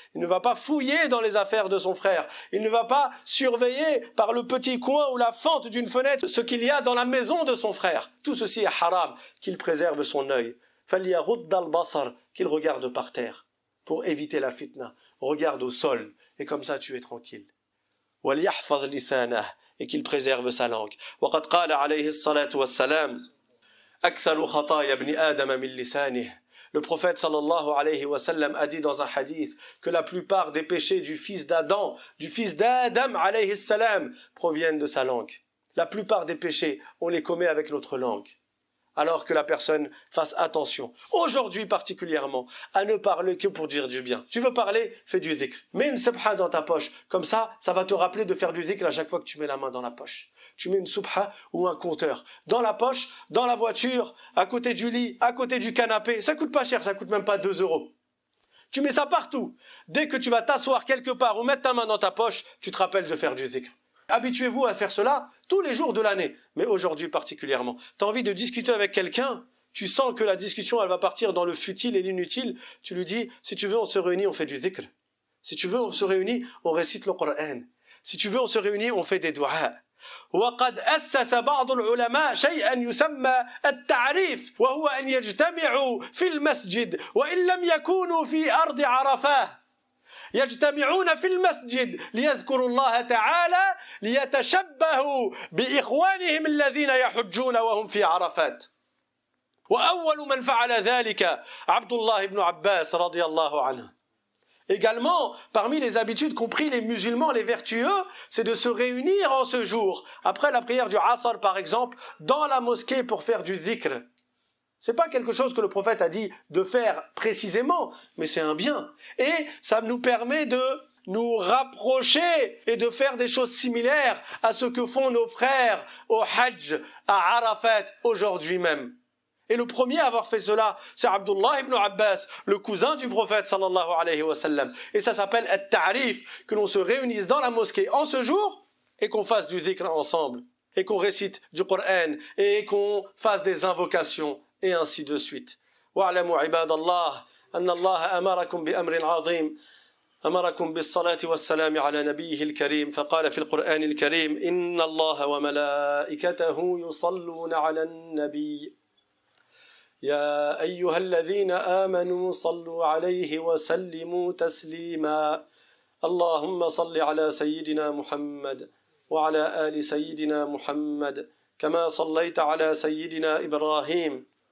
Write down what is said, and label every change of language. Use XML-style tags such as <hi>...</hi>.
<fr>Il ne va pas fouiller dans les affaires de son frère. Il ne va pas surveiller par le petit coin ou la fente d'une fenêtre ce qu'il y a dans la maison de son frère. Tout ceci est haram, qu'il préserve son œil.</fr> <ar>فَلْيَغُضَّ الْبَصَرَ,</ar> <fr>qu'il regarde par terre, pour éviter la fitna. Regarde au sol, et comme ça tu es tranquille.</fr> <ar>وَلْيَحْفَظْ لِسَانَهُ,</ar> <fr>et qu'il préserve sa langue.</fr> <ar>وَقَدْ قَالَ عَلَيْهِ الصَّلَاةُ وَالسَّلَامُ أكثر خطايا ابن آدم من لسانه.</ar> <fr>Le prophète sallallahu alayhi wa sallam a dit dans un hadith que la plupart des péchés du fils d'Adam alayhi salam, proviennent de sa langue. La plupart des péchés, on les commet avec notre langue. Alors que la personne fasse attention, aujourd'hui particulièrement, à ne parler que pour dire du bien. Tu veux parler, fais du dhikr. Mets une subha dans ta poche. Comme ça va te rappeler de faire du dhikr à chaque fois que tu mets la main dans la poche. Tu mets une subha ou un compteur dans la poche, dans la voiture, à côté du lit, à côté du canapé. Ça coûte pas cher, ça coûte même pas 2 €. Tu mets ça partout. Dès que tu vas t'asseoir quelque part ou mettre ta main dans ta poche, tu te rappelles de faire du dhikr. Habituez-vous à faire cela tous les jours de l'année, mais aujourd'hui particulièrement. Tu as envie de discuter avec quelqu'un, tu sens que la discussion elle va partir dans le futile et l'inutile, tu lui dis, si tu veux on se réunit, on fait du dhikr. Si tu veux on se réunit, on récite le Coran. Si tu veux on se réunit, on fait des du'a.</fr> <ar>وقد أسس بعض العلماء شيئا يسمى التعريف وهو أن يجتمعوا في المسجد وإن لم يكونوا في أرض عرفات يجتمعون في المسجد ليذكروا الله تعالى ليتشبهوا بإخوانهم الذين يحجون وهم في عرفات. وأول من فعل ذلك عبد الله بن عباس رضي الله عنه.</ar> <fr>Également, parmi les habitudes qu'ont pris les musulmans, les vertueux, c'est de se réunir en ce jour, après la prière du Asr par exemple, dans la mosquée pour faire du dhikr. C'est pas quelque chose que le prophète a dit de faire précisément, mais c'est un bien. Et ça nous permet de nous rapprocher et de faire des choses similaires à ce que font nos frères au Hajj, à Arafat, aujourd'hui même. Et le premier à avoir fait cela, c'est Abdullah ibn Abbas, le cousin du prophète sallallahu alayhi wa sallam. Et ça s'appelle at-ta'rif, que l'on se réunisse dans la mosquée en ce jour et qu'on fasse du zikr ensemble, et qu'on récite du Coran, et qu'on fasse des invocations, et ainsi de suite.</fr> <ar>Wa'lamu ibadallah, anna Allah amarakum bi amrin azim. أمركم بالصلاة والسلام على نبيه الكريم فقال في القرآن الكريم إن الله وملائكته يصلون على النبي يا أيها الذين آمنوا صلوا عليه وسلموا تسليما اللهم صل على سيدنا محمد وعلى آل سيدنا محمد كما صليت على سيدنا إبراهيم</ar>